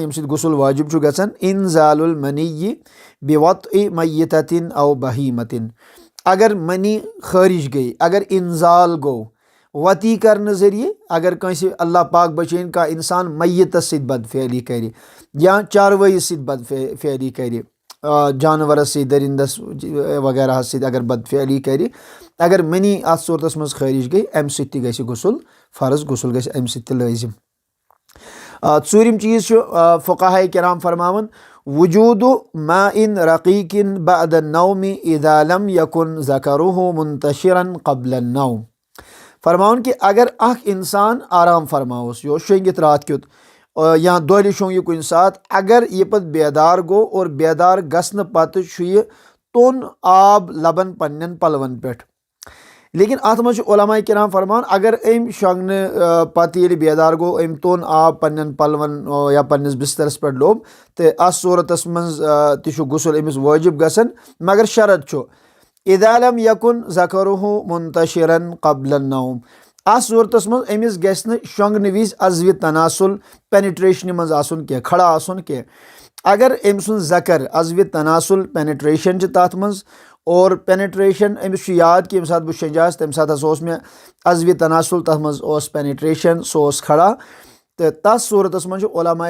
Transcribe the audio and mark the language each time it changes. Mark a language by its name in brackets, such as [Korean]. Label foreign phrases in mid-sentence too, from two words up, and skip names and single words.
[Kashmiri] ییٚمہِ سۭتۍ غسل وٲجِب چھُ گژھان [Arabic] انزال المنی بوطء میتۃ او بہیمۃ [Kashmiri] اگر منی خٲرِج گٔے اگر اِنزال گوٚو وتی کرنہٕ ذٔریعہٕ اگر کٲنٛسہِ اللہ پاک بچٲیِن کانٛہہ اِنسان میتس سۭتۍ بدفعلی کرِ یا چاروٲیِس سۭتۍ بدفعلی کرِ جانورس سۭتۍ دٔرِندس وغیرہس سۭتۍ اگر بدفعلی کرِ اگر منی اتھ صوٗرتس منٛز خٲرِج گٔے امہِ سۭتۍ تہِ گژھِ غسل فرض غسل گژھِ امہِ سۭتۍ تہِ لٲزِم ژوٗرِم چیٖز چھُ فقہاء کرام فرماوان [Arabic] وجوٗدُ ماء رقیق بعد النوم اذا لم یکن ذکرہ منتشرا قبل النوم [Kashmiri] فرماوان کہ اگر اکھ انسان آرام فرماوس یہِ اوس شۄنٛگِتھ راتھ کیُتھ یا دۄہلہِ شۄنٛگ یہِ کُنہِ ساتہٕ اگر یہِ پتہٕ بیدار گوٚو اور بیدار گژھنہٕ پتہٕ چھُ یہِ توٚن آب لبان پننٮ۪ن پلون پٮ۪ٹھ لیکن اتھ منٛز چھُ علماء کرام فرمان اگر أمۍ شۄنٛگنہٕ پتہٕ ییٚلہِ بیدار گوٚو أمۍ توٚن آب پننٮ۪ن پلون یا پننِس بسترس پٮ۪ٹھ لوٚب تہٕ اتھ صوٗرتس منٛز تہِ چھُ غسل أمِس وٲجِب گژھان مگر شرط چھُ [Arabic] اذا لم یکن ذکرہ منتشرا قبل النوم [Kashmiri] اتھ صوٗرتس منٛز أمِس گژھِ نہٕ شۄنٛگنہٕ وِزِ عزوِ تناسل پینِٹریشنہِ منٛز آسُن کینٛہہ کھڑا آسُن کینٛہہ اگر أمۍ سُنٛد ذکر عزوِ تناسل پینِٹریشن چھِ تتھ منٛز اور پینِٹریشن أمِس چھُ یاد کہِ ییٚمہِ ساتہٕ بہٕ شیٚنجاس تمہِ ساتہٕ ہسا اوس مےٚ عزوِ تناسل تتھ منٛز اوس پینِٹریشن سُہ اوس کھڑا تہٕ تتھ صوٗرتس منٛز چھُ علماء